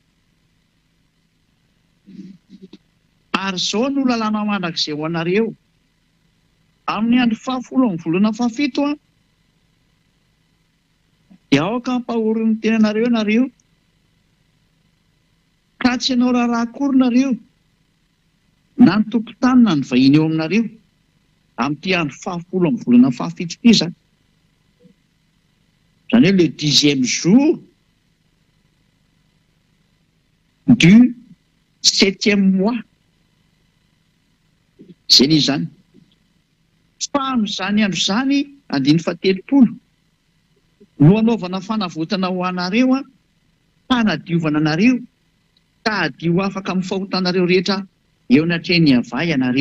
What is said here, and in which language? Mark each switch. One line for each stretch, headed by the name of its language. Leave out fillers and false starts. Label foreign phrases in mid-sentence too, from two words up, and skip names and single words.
Malagasy: Ary izao no lalàna mandrakizay ho anareo amin'ny andro 10 amin'ny volana 17 dia aoka hampahorin'ny tenanareo nareo, ka tsy ianao raharaha akory nareo na ny tompon-tany na ny vahiny eo aminareo amin'ity andro 10 amin'ny volana 17 ity zany. Zany hoe
French: le 10e jour du 7e mois.
Malagasy: Zay ny zany. Fa amin'izany andro izany 130 no anaovana fanavotana ho anareo hanadiovana anareo ka hadio afaka amin'ny fahotanareo rehetra eo anatrehan'ny ava ianareo.